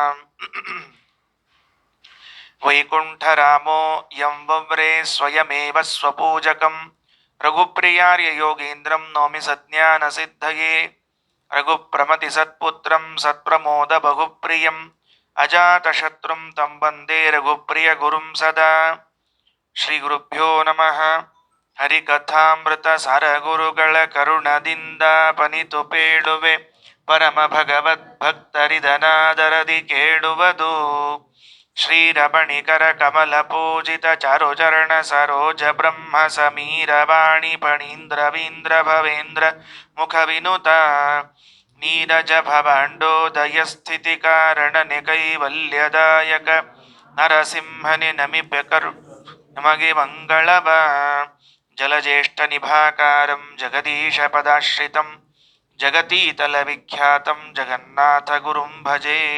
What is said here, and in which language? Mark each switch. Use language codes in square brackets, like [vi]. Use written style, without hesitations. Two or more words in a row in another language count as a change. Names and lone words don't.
[sa] ವೈಕುಂಠರಾಮೋ ಯಂ ವವ್ರೇ ಸ್ವಯಮೇವ ಸ್ವಪೂಜಕಂ ರಘುಪ್ರಿಯಾರ್ಯ ಯೋಗೀಂದ್ರಂ ನೌಮಿ ಸಜ್ಞಾನಸಿದ್ಧಯೇ ರಘುಪ್ರಮತಿ ಸತ್ಪುತ್ರಂ ಸತ್ಪ್ರಮೋದ ಬಹುಪ್ರಿಯಂ ಅಜಾತಶತ್ರುಂ ತಂ ವಂದೇ ರಘುಪ್ರಿಯ ಗುರುಂ ಸದಾ ಶ್ರೀ ಗುರುಭ್ಯೋ ನಮಃ. [kn] ಹರಿಕಥಾಮೃತ ಸರಗುರುಗಳ ಕರುಣದಿಂದ ಪನಿತು ಪೇಳುವೆ ಪರಮ ಭಗವದ್ಭಕ್ತರಿದನಾದರದಿ ಕೇಳುವುದು ಶ್ರೀರಮಣಿಕರ ಕಮಲ ಪೂಜಿತ ಚಾರುಚರಣ ಸರೋಜ ಬ್ರಹ್ಮ ಸಮೀರವಾಣಿ ಫಣೀಂದ್ರವೀಂದ್ರ ಭವೇಂದ್ರ ಮುಖ ವಿನುತ ನೀರಜ ಭವಾಂಡೋದಯ ಸ್ಥಿತಿ ಕಾರಣನೆ ಕೈವಲ್ಯದಾಯಕ ನರಸಿಂಹನೆ ನಮಿಪೆ ಕರು ನಮಗೆ ಮಂಗಳವ [sa] ಜಲಜ್ಯೇಷ್ಠ ನಿಭಾಕಾರಂ ಜಗದೀಶ ಪದಾಶ್ರಿತಂ ಜಗತೀತಲ ವಿಖ್ಯಾತಂ ಜಗನ್ನಾಥ ಗುರುಂ ಭಜೆ.